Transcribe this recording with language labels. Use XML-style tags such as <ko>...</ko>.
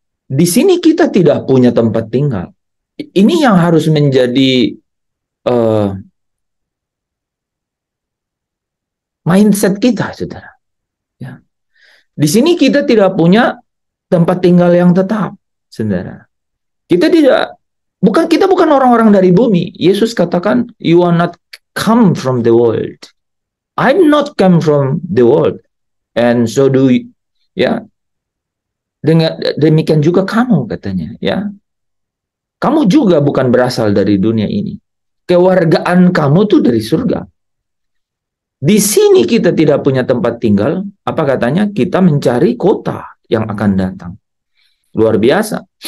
<id>Di sini kita tidak punya tempat tinggal. Ini yang harus menjadi mindset kita, saudara. Ya. Di sini kita tidak punya tempat tinggal yang tetap, saudara. Kita bukan orang-orang dari bumi.</id> <en>Yesus katakan, "You are not come from the world. I'm not come from the world, and so do you."</en> <id>Ya. Demikian juga kamu katanya ya. Kamu juga bukan berasal dari dunia ini. Kewargaan kamu tuh dari surga. Di sini kita tidak punya tempat tinggal. Apa katanya? Kita mencari kota yang akan datang. Luar biasa.</id>